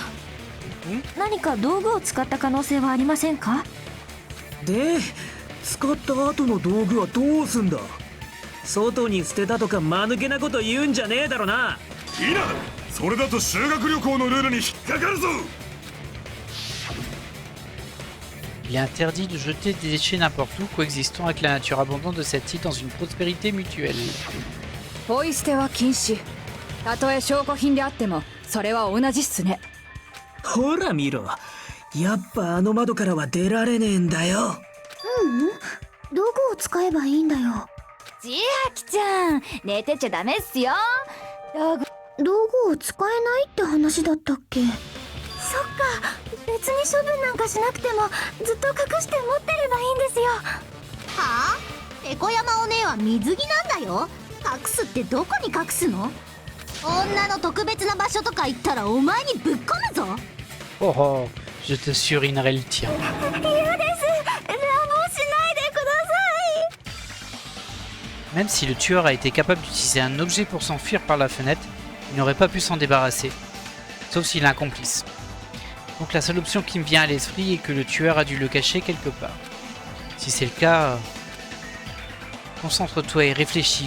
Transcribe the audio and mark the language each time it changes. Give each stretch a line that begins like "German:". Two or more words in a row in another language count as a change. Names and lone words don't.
Japanese: 何か道具を使った可能性はありませんか？で使った後の道具はどうすんだ。外に捨てたとか間抜けなこと言うんじゃねえだろな。いいな。それだと修学旅行のルールに引っかかるぞ。
French: Il est interdit de jeter des déchets n'importe où, coexistant avec la nature abondante de cette île dans une prospérité mutuelle.
Japanese: ポイ捨ては禁止。たとえ証拠品であってもそれは同じっすね。ほら見ろ。やっぱあの窓からは出られねえんだよ。道具を使えばいいんだよ。千秋ちゃん、寝てちゃダメっすよ。道具を使えないって話だったっけ？そっか、別に処分なんかしなくてもずっと隠して持ってればいいんですよ。はあ？ペコ山お姉は水着なんだよ。隠すってどこに隠すの？女の特別な場所とか行ったらお前にぶっ込むぞ。
French: Oh oh, je te surinerai le tien.
Japanese: 嫌です。乱暴しないでください。
French: Même si le tueur a été capable d'utiliser un objet pour s'enfuir par la fenêtre, il n'aurait pas pu s'en débarrasser. Sauf s'il a un complice. Donc la seule option qui me vient à l'esprit est que le tueur a dû le cacher quelque part. Si c'est le cas, concentre-toi et réfléchis.